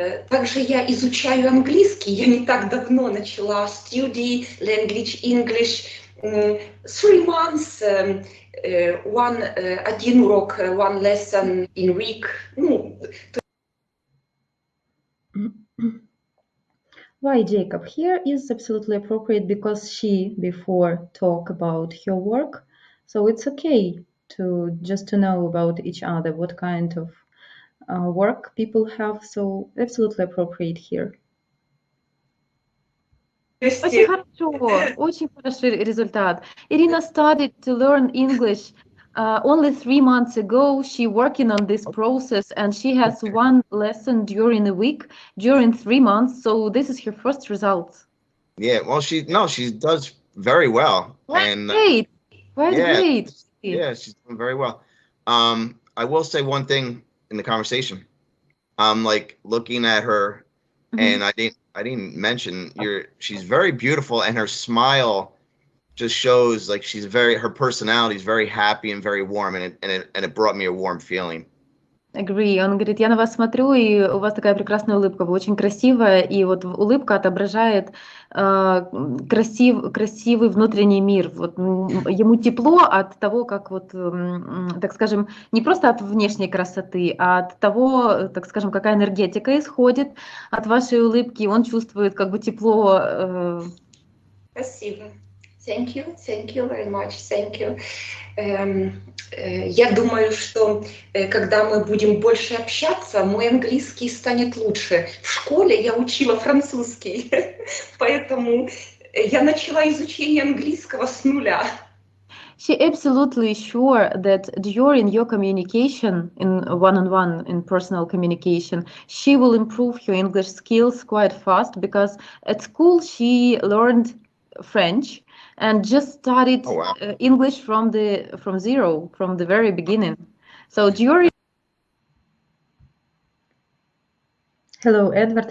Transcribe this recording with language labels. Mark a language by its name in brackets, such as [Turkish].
[Russian] Также я изучаю английский. Я не так давно начала [English] study language English. 3 months, [Russian] один урок, [English] one lesson in week. Why, Jacob? Here is absolutely appropriate because she before talk about her work, so it's okay to just to know about each other, what kind of work people have, so absolutely appropriate here. [Russian] Очень хороший результат. [English] Irina started to learn English only 3 months ago. She working on this process, and she has 1 lesson during a week, during 3 months. So this is her first result. Yeah, well, she does very well. Great. Yeah, she's doing very well. I will say one thing in the conversation. I'm like looking at her, and I didn't mention she's very beautiful, and her smile just shows like her personality is very happy and very warm, and it brought me a warm feeling. Agree. [Russian] Он говорит, я на вас смотрю, и у вас такая прекрасная улыбка, вы очень красивая, и вот улыбка отображает красивый внутренний мир. Вот ему тепло от того, как вот, так скажем, не просто от внешней красоты, а от того, так скажем, какая энергетика исходит от вашей улыбки. Он чувствует как бы тепло. Спасибо. [English] Thank you very much. Thank you. [Russian] Я думаю, что когда мы будем больше общаться, мой английский станет лучше. В школе я учила французский, поэтому я начала изучение английского с нуля. [English] She absolutely sure that during your communication in one-on-one in personal communication, she will improve her English skills quite fast because at school she learned French and just studied Oh wow. English from zero from the very beginning. So during Hello, Edward.